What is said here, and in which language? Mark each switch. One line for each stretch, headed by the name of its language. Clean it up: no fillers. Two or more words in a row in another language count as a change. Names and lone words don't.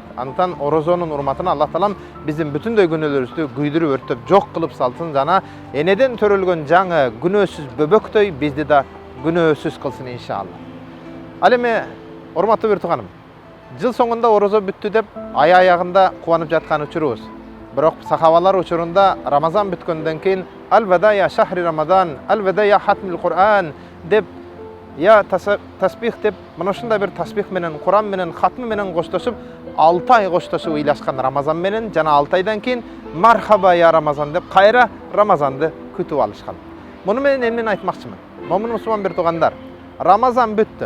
Kyrgyz: Андыктан орозонун урматына Аллах Таалам биздин бүтүндөй күнөөлөрүбүздү күйдүрүп өртөп жок кылып салсын жана энеден төрөлгөн жаңы күнөөсүз бөбөктөй бизди да күнөөсүз кылсын иншалла. Ал эми урматтуу бир тууганым, жыл соңунда орозо бүттү деп ай аягында кубанып жаткан учурубуз. Бирок сахабалар учурунда Рамазан бүткөндөн кийин
Arabic: الوداع يا شهر رمضان, الوداع يا ختم القرآن
Kyrgyz: деп
Arabic: يا تسبيح
Kyrgyz: деп мына ушундай бир тасбих менен Куран менен хатмы менен коштошуп 6 ай коштошуп ыйлашкан Рамазан менен жана 6 айдан кийин
Arabic: مرحبا يا رمضان
Kyrgyz: деп кайра Рамазанды күтүп алышкан. Муну менен эмнени айтмакчымын? Момун мусулман бир туугандар, Рамазан бүттү.